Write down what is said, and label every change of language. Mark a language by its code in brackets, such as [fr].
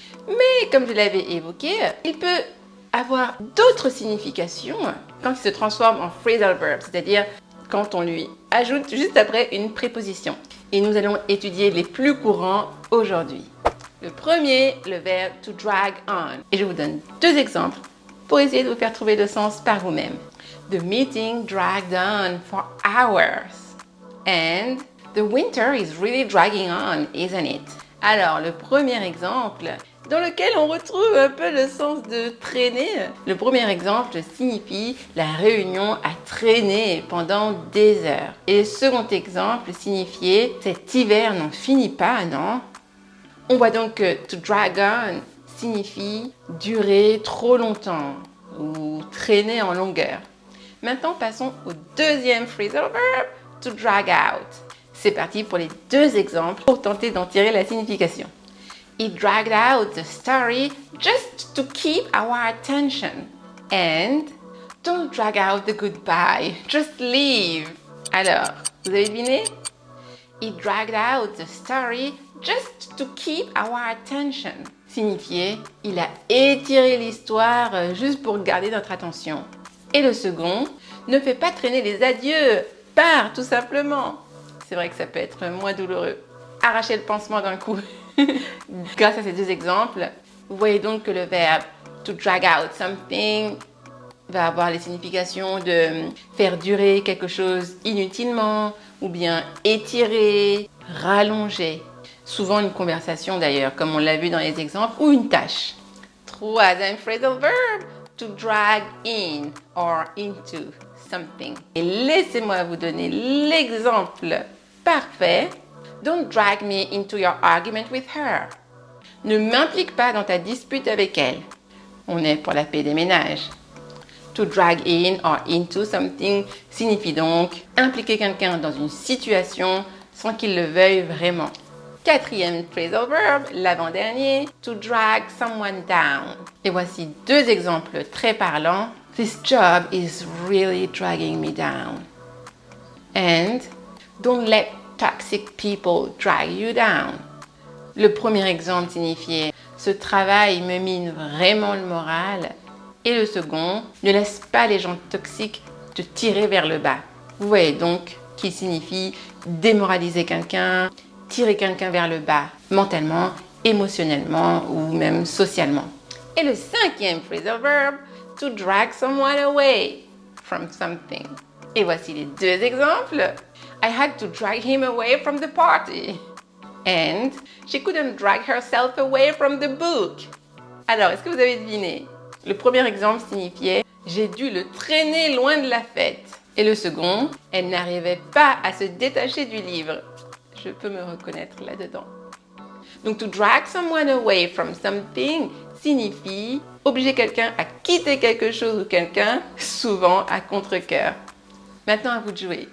[fr] Mais comme je l'avais évoqué, il peut avoir d'autres significations quand il se transforme en phrasal verb, c'est-à-dire quand on lui ajoute juste après une préposition. Et nous allons étudier les plus courants aujourd'hui. Le premier, le verbe to drag on. Et je vous donne 2 exemples pour essayer de vous faire trouver le sens par vous-même. [en] The meeting dragged on for hours. And the winter is really dragging on, isn't it? [fr] Alors, le premier exemple, dans lequel on retrouve un peu le sens de traîner. Le premier exemple signifie la réunion a traîné pendant des heures. Et le second exemple signifiait cet hiver n'en finit pas, non? On voit donc que to drag on signifie durer trop longtemps ou traîner en longueur. Maintenant, passons au deuxième phrasal verb, to drag out. C'est parti pour les 2 exemples pour tenter d'en tirer la signification. [en] He dragged out the story just to keep our attention. And don't drag out the goodbye, just leave. [fr] Alors, vous avez deviné? [en] He dragged out the story just to keep our attention. [fr] Signifiait, il a étiré l'histoire juste pour garder notre attention. Et le second, ne fais pas traîner les adieux, pars tout simplement. C'est vrai que ça peut être moins douloureux. Arracher le pansement d'un coup. Grâce à ces 2 exemples, vous voyez donc que le verbe to drag out something va avoir les significations de faire durer quelque chose inutilement ou bien étirer, rallonger. Souvent une conversation d'ailleurs, comme on l'a vu dans les exemples, ou une tâche. Troisième phrasal verb, to drag in or into something. Et laissez-moi vous donner l'exemple parfait. [en] Don't drag me into your argument with her. [fr] Ne m'implique pas dans ta dispute avec elle. On est pour la paix des ménages. To drag in or into something signifie donc impliquer quelqu'un dans une situation sans qu'il le veuille vraiment. 4e phrasal verb, l'avant-dernier, to drag someone down. Et voici 2 exemples très parlants. [en] This job is really dragging me down. And don't let toxic people drag you down. [fr] Le premier exemple signifiait ce travail me mine vraiment le moral. Et le second, ne laisse pas les gens toxiques te tirer vers le bas. Vous voyez donc qu'il signifie démoraliser quelqu'un, tirer quelqu'un vers le bas, mentalement, émotionnellement ou même socialement. Et le 5e phrasal verb, to drag someone away from something. Et voici les 2 exemples. [en] I had to drag him away from the party. And she couldn't drag herself away from the book. [fr] Alors, est-ce que vous avez deviné? Le premier exemple signifiait j'ai dû le traîner loin de la fête. Et le second, elle n'arrivait pas à se détacher du livre. Je peux me reconnaître là-dedans. Donc, to drag someone away from something signifie obliger quelqu'un à quitter quelque chose ou quelqu'un, souvent à contre-cœur. Maintenant, à vous de jouer.